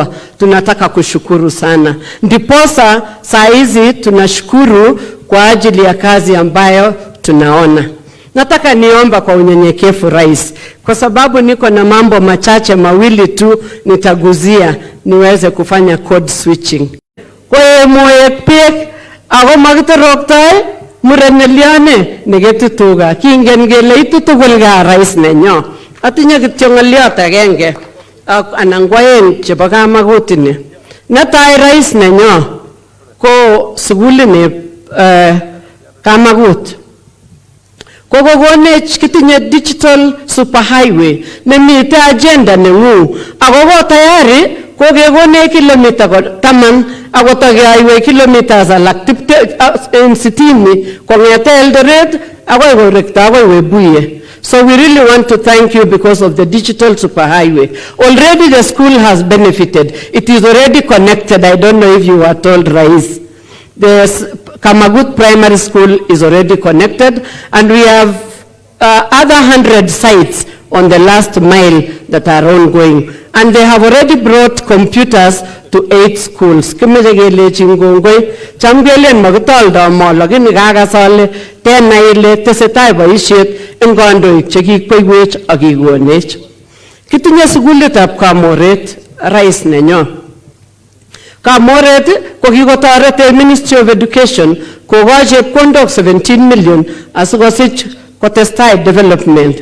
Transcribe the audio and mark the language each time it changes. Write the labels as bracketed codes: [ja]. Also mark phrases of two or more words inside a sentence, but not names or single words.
[sw] Tunataka kushukuru sana. Ndiposa saa hizi tunashukuru kwa ajili ya kazi ambayo tunaona. Nataka niomba kwa unyenyekevu rais, kwa sababu niko na mambo machache mawili tu nitaguzia niweze kufanya [en] code switching. [kln] Kwa mwepek ako makitoroktai mureneliane negetutuga kingen gele itutugul ga rais nenyo. Atinye kityo ng'oliot agenge anan kwaeng chebo kamakutini. Netai rais nenyo ko sugulini Kamakut. Kokonech kitinye [en] digital superhighway [kln] nemite agenda nengu. Ako tayari kokekonech kilomita 10 ako [en] highway kilometers [kln] alak 60 kongete Eldoret akoi korekta akoi Webuye. [en] So we really want to thank you because of the digital superhighway. Already the school has benefited. It is already connected. I don't know if you were told, Rais. The Kamagut Primary School is already connected, and we have other 100 sites on the last mile that are ongoing. And they have already brought computers to 8 schools. [kln] Kimejegele chingongoi, chamgele magitolda mo, lakini kagasole tena ile tesetai boisiet eng kandoik chekikweiwech ak kikonech. Kitinye sukulitab Kamoret, rais nenyo. Kamoret ko kikotoret Ministry of Education kokochi chepkondok 17 million asikosich kotestai development.